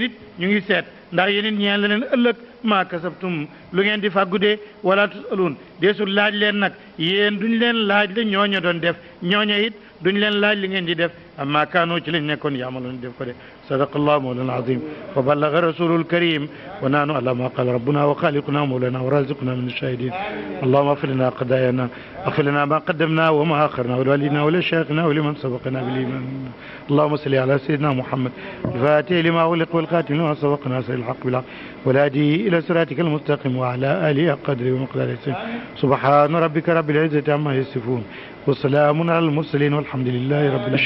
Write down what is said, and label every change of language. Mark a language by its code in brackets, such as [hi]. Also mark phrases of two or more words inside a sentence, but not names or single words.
[wo] it ñu ngi seet ndax yéen it ñeel la leen ëllëg [ar] ما كسبتم [wo] lu ngeen di faggu de [ar] ولا تسألون [wo] deesul laaj leen nag yéen duñ leen laaj la ñooña doon def ñooña it duñ leen laaj li ngeen di def [ar] عما كانوا [wo] ci lañ nekkoon yaamaloon def ko de [ar] صدق الله مولانا العظيم وبلغ رسوله الكريم ونحن على ما قال ربنا وخالقنا ومولانا ورازقنا من الشاهدين اللهم اغفر لنا قضايانا اغفر لنا ما قدمنا وما اخرنا ولوالدينا ولشيخنا ولمن سبقنا بالايمان اللهم صل على سيدنا محمد الفاتح لما أغلق والخاتم لما سبق ناصر الحق بالحق والهادي الى صراطك المستقيم وعلى اله قدر ومقدار سبحان ربك رب العزه عما يصفون وسلام على المرسلين والحمد لله رب العالمين.